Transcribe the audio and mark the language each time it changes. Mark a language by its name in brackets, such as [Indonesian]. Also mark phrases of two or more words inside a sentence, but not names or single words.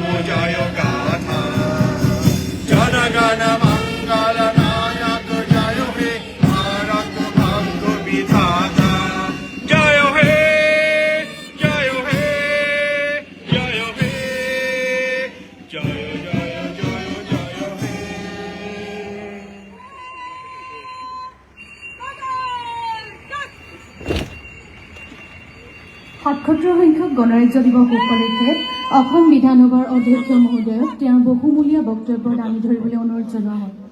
[Bangla] জয় গাথা জনগণ মঙ্গল নায়ক জয় হে ভারত ভাগ্য বিধাতা জয় হে জয় হে জয় হে জয় জয় জয় জয় হে [Assamese] সাতসত্তৰ সংখ্যক গণৰাজ্য দিৱস উপলক্ষে অসম বিধানসভাৰ অধ্যক্ষ মহোদয়ক তেওঁৰ বহুমূলীয়া বক্তব্য দাঙি ধৰিবলৈ অনুৰোধ জনোৱা হয়।